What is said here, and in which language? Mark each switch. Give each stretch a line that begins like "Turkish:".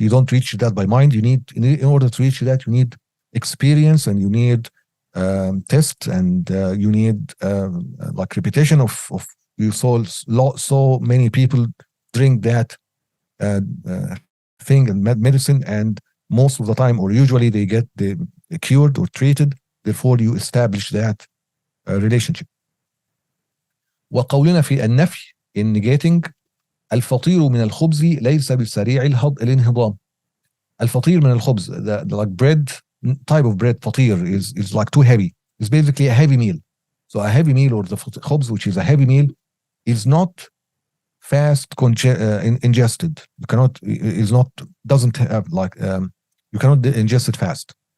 English: You don't reach that by mind. You need, in order to reach that, you need experience, and you need tests, and you need like repetition of you saw so many people drink that thing and medicine, and most of the time or usually they get cured or treated. Therefore you establish that relationship.
Arabic: وقولنا في النفي
English: in negating
Arabic: الفطير من الخبز ليس بالسريع الانهضام. الفطير من الخبز,
English: the like bread type of bread, فطير is like too heavy. It's basically a heavy meal. So a heavy meal, or the khubz, which is a heavy meal, is not fast ingested. You cannot, doesn't have like you cannot ingest it fast.